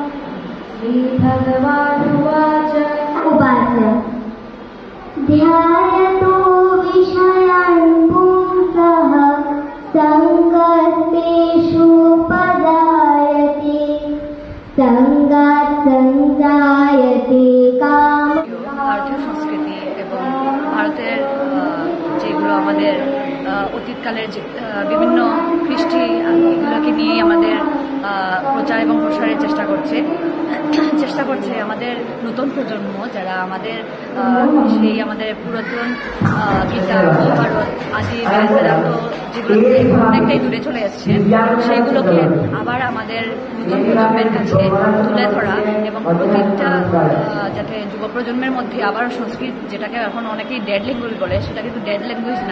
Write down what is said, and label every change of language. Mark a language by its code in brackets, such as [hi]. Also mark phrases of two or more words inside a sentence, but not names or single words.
[sa] श्रीभगवानुवाच ध्यायतो विषयान् पुंसः संगस्तेषुपजायते संगात् संजायते काम। [bn] ভারতীয় সংস্কৃতি এবং ভারতের যেগুলো আমাদের অতীতকালের যে বিভিন্ন কৃষ্টি এগুলোকে নিয়ে আমাদের প্রচার এবং প্রসারের চেষ্টা করছে আমাদের নতুন প্রজন্ম, যারা আমাদের সেই আমাদের পুরাতন গীতা মহাভারত আদি বেদান্ত যেগুলো অনেকটাই দূরে চলে এসছে, সেইগুলোকে আবার আমাদের নতুন প্রজন্মের কাছে তুলে ধরা এবং প্রত্যেকটা যাতে যুব প্রজন্মের মধ্যে আবার সংস্কৃত, যেটাকে এখন অনেকেই [en] dead language [bn] বলে, সেটা কিন্তু [en] dead language [bn] না।